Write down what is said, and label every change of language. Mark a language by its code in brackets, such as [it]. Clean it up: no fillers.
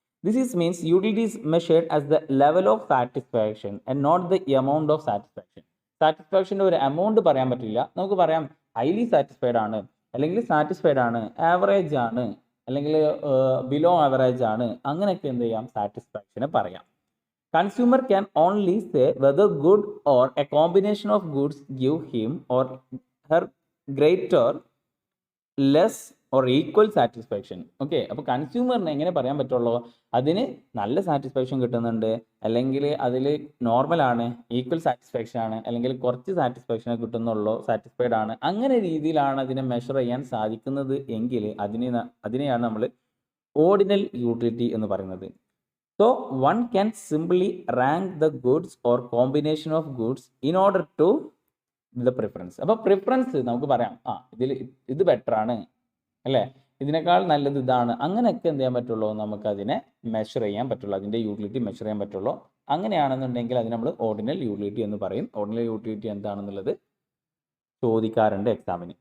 [en] This is means utility is measured as the level of satisfaction and not the amount of satisfaction. [ml] സാറ്റിസ്ഫാക്ഷൻ്റെ ഒരു amount പറയാൻ പറ്റില്ല. നമുക്ക് പറയാം highly satisfied ആണ്, അല്ലെങ്കിൽ സാറ്റിസ്ഫൈഡ് ആണ്, ആവറേജ് ആണ്, അല്ലെങ്കിൽ ബിലോ ആവറേജ് ആണ്, അങ്ങനെയൊക്കെ എന്ത് ചെയ്യാം, സാറ്റിസ്ഫാക്ഷനെ പറയാം. [en] Consumer can only say whether good or a combination of goods give him or her greater, less or equal satisfaction. [ml] Okay, അപ്പോൾ കൺസ്യൂമറിന് എങ്ങനെ പറയാൻ പറ്റുള്ളൂ, അതിന് നല്ല സാറ്റിസ്ഫാക്ഷൻ കിട്ടുന്നുണ്ട്, അല്ലെങ്കിൽ അതിൽ നോർമലാണ്, ഈക്വൽ സാറ്റിസ്ഫാക്ഷൻ ആണ്, അല്ലെങ്കിൽ കുറച്ച് സാറ്റിസ്ഫാക്ഷനെ കിട്ടുന്നുള്ളൂ, സാറ്റിസ്ഫൈഡ് ആണ്, അങ്ങനെ രീതിയിലാണ് അതിനെ മെഷർ ചെയ്യാൻ സാധിക്കുന്നത് എങ്കിൽ അതിനെയാണ് നമ്മൾ ഓർഡിനൽ യൂട്ടിലിറ്റി എന്ന് പറയുന്നത്. [en] So one can simply rank the goods or combination of goods in order to the preference. [ml] അപ്പോൾ പ്രിഫറൻസ് നമുക്ക് പറയാം, ഇത് ബെറ്റർ ആണ് അല്ലേ, ഇതിനേക്കാൾ നല്ലത് ഇതാണ്, അങ്ങനെയൊക്കെ എന്ത് ചെയ്യാൻ പറ്റുള്ളൂ, നമുക്കതിനെ മെഷർ ചെയ്യാൻ പറ്റുള്ളൂ, അതിൻ്റെ യൂട്ടിലിറ്റി മെഷർ ചെയ്യാൻ പറ്റുള്ളൂ. അങ്ങനെയാണെന്നുണ്ടെങ്കിൽ അതിന് നമ്മൾ ഓർഡിനൽ യൂട്ടിലിറ്റി എന്ന് പറയും. ഓർഡിനൽ യൂട്ടിലിറ്റി എന്താണെന്നുള്ളത് ചോദിക്കാറുണ്ട് എക്സാമിന്.